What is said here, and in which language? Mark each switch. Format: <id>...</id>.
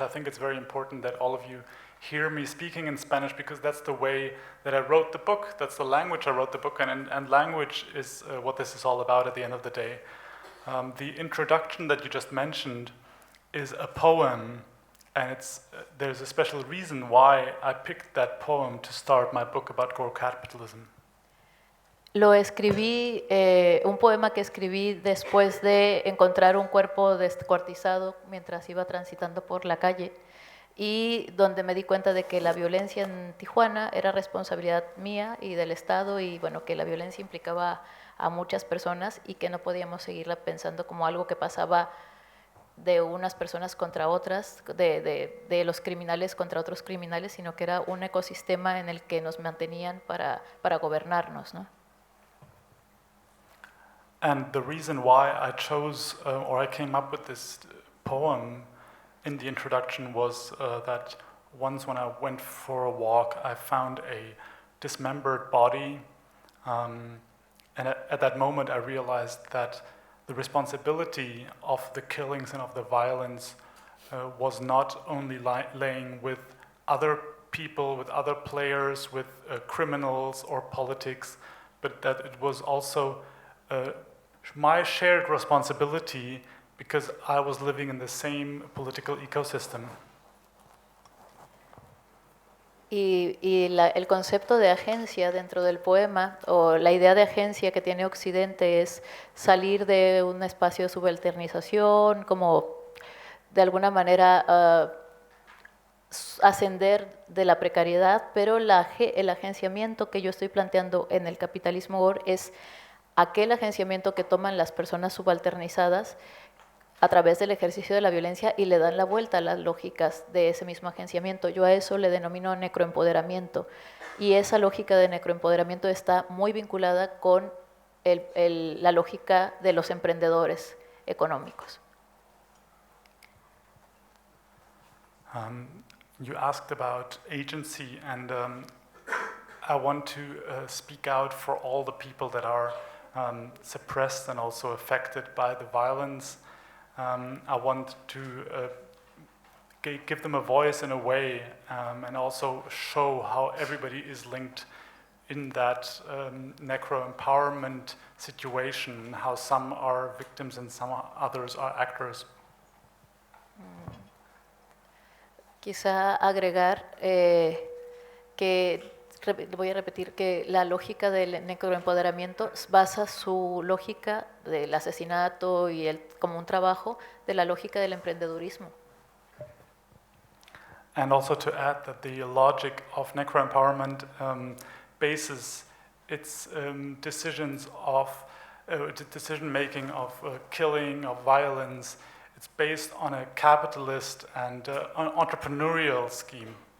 <en>I think it's very important that all of you hear me speaking in Spanish, because that's the way that I wrote the book, that's the language I wrote the book, and language is what this is all about at the end of the day. The introduction that you just mentioned is a poem, and there's a special reason why I picked that poem to start my book about Gore Capitalism.</en> <es>Lo escribí, un poema que escribí después de encontrar un cuerpo descuartizado mientras iba transitando por la calle, y donde me di cuenta de que la violencia en Tijuana era responsabilidad mía y del Estado, y bueno, que la violencia implicaba a muchas personas y que no podíamos seguirla pensando como algo que pasaba de unas personas contra otras, de los criminales contra otros criminales, sino que era un ecosistema en el que nos mantenían para gobernarnos, ¿no?</es> <en>And the reason why I chose, or I came up with this poem in the introduction was that once when I went for a walk, I found a dismembered body And at that moment, I realized that the responsibility of the killings and of the violence was not only laying with other people, with other players, with criminals or politics, but that it was also my shared responsibility because I was living in the same political ecosystem.</en> <es>El concepto de agencia dentro del poema, o la idea de agencia que tiene Occidente, es salir de un espacio de subalternización, como de alguna manera ascender de la precariedad, pero el agenciamiento que yo estoy planteando en el capitalismo Gore es aquel agenciamiento que toman las personas subalternizadas a través del ejercicio de la violencia y le dan la vuelta a las lógicas de ese mismo agenciamiento. Yo a eso le denomino necroempoderamiento, y esa lógica de necroempoderamiento está muy vinculada con la lógica de los emprendedores económicos.</es> <en>You asked about agency, and I want to speak out for all the people that are suppressed and also affected by the violence. I want to give them a voice in a way, and also show how everybody is linked in that necro-empowerment situation, how some are victims and some others are actors.</en> <es>Quizá agregar que, voy a repetir, que la lógica del necroempoderamiento basa su lógica del asesinato y como un trabajo de la lógica del emprendedurismo.</es> <en>And also to add that the logic of necroempowerment bases its decisions of decision making of killing, of violence. It's based on a capitalist and entrepreneurial scheme.</en>